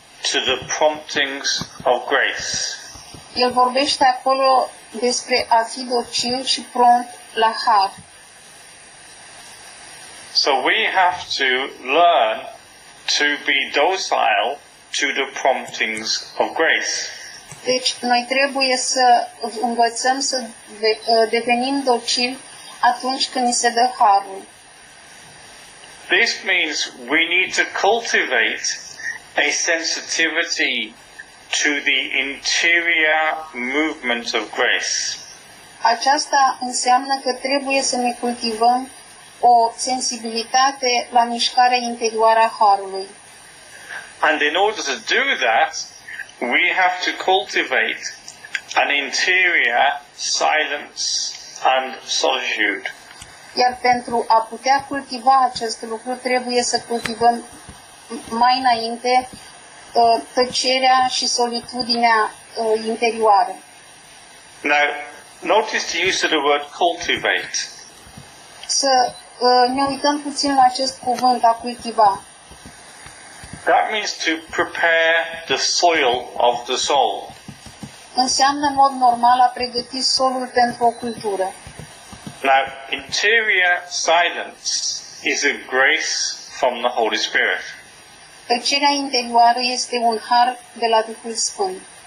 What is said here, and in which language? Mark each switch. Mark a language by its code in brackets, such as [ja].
[en] to the promptings of grace. [ro] El vorbește acolo despre a fi docil și prompt la har. [en] So we have to learn to be docile to the promptings of grace. [ro] Deci, noi trebuie să învățăm să devenim docili atunci când ni se dă harul. [en] This means we need to cultivate a sensitivity to the interior movement of grace. [ro] Aceasta înseamnă că trebuie să ne cultivăm o sensibilitate la mișcarea interioară a harului. [en] And in order to do that, we have to cultivate an interior silence and solitude. [ro] Iar pentru a putea cultiva acest lucru, trebuie să cultivăm mai înainte tăcerea și solitudinea interioară. [en] Now, notice the use of the word cultivate. [ro] Să ne uităm puțin la acest cuvânt, a cultiva. [en] That means to prepare the soil of the soul. [ro] Înseamnă în mod normal a pregăti solul pentru o cultură. [en] Now, interior silence is a grace from the Holy Spirit. [ro] Tăcerea interioară este un har de la Duhul Sfânt.